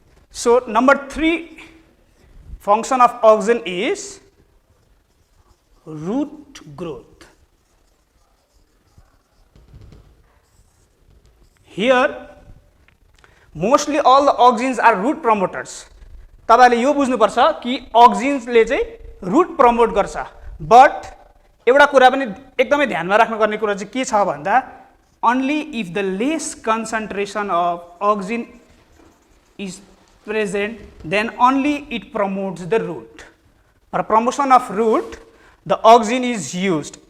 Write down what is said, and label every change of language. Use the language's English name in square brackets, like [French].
[English] So number 3 function of auxin is root growth. Here mostly all the auxins are root promoters. [Nepali] तपाईले यो बुझ्नुपर्छ कि auxinsले चाहिँ root promote गर्छ. [English] But [Nepali] एउटा कुरा पनि एकदमै ध्यानमा राख्नुपर्ने कुरा चाहिँ के छ भन्दा [English] only if the less concentration of auxin is present, then only it promotes the root. For promotion of root, the auxin is used.